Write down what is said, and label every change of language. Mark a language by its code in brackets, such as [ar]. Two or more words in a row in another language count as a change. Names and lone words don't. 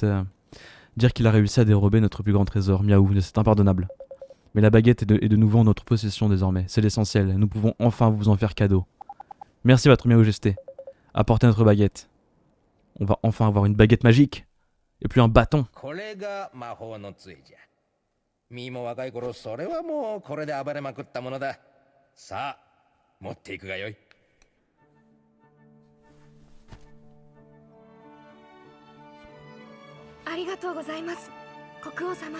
[fr] Dire qu'il a réussi à dérober notre plus grand trésor, miaou, c'est impardonnable. Mais la baguette est de nouveau en notre possession désormais, c'est l'essentiel, nous pouvons enfin vous en faire cadeau. Merci votre majesté. Apportez notre baguette. On va enfin avoir une baguette magique. Et plus un bâton. [ja] これが魔法の杖じゃ。ミーも若い頃それはもうこれで暴れまくったものだ。さあ、持っていくがよい。ありがとうございます、国王様。